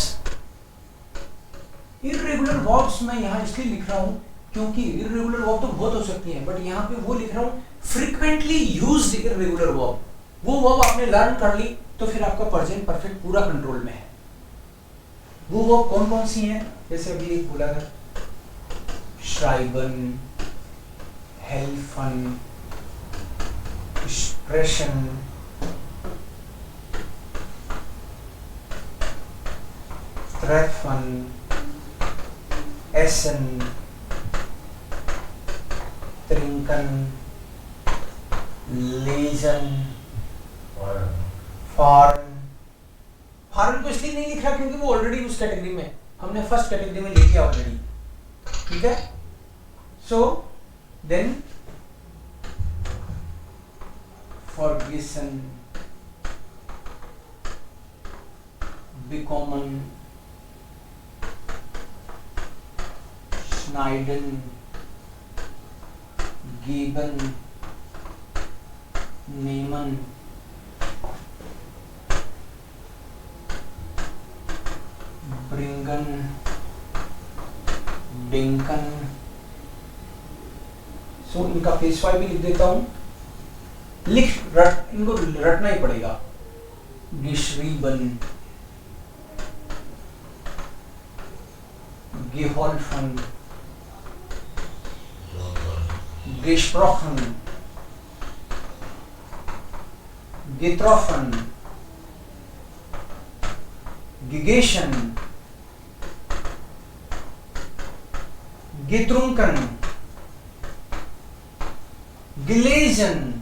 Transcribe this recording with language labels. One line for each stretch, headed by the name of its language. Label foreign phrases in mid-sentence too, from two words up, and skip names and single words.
English: irregular verbs
Hindi: मैं यहां इसलिए लिख रहा हूं क्योंकि इर्रेगुलर वर्ब तो बहुत हो सकती हैं, बट यहां पे वो लिख रहा हूं
English: frequently used irregular verb.
Hindi: वो वर्ब आपने लर्न कर ली तो फिर आपका
English: present perfect
Hindi: पूरा कंट्रोल में है। वो वर्ब कौन कौन सी हैं? जैसे अभी एक बोला था,
German: schreiben, helfen, sprechen, treffen, essen, trinken, lesen, fahren,
Hindi: हार्न को इसलिए नहीं लिख रहा क्योंकि वो ऑलरेडी उस कैटेगरी में, हमने
English: first category
Hindi: में ले लिया ऑलरेडी, ठीक है।
English: so then फॉरगिसन,
German: bekommen, schneiden, geben, nehmen, bringen, denken।
Hindi: सो इनका पेशवाई भी लिख देता हूं, इनको रटना ही पड़ेगा।
German: geschrieben, geholfen, gesprochen, getroffen, gegessen, getrunken, gelesen,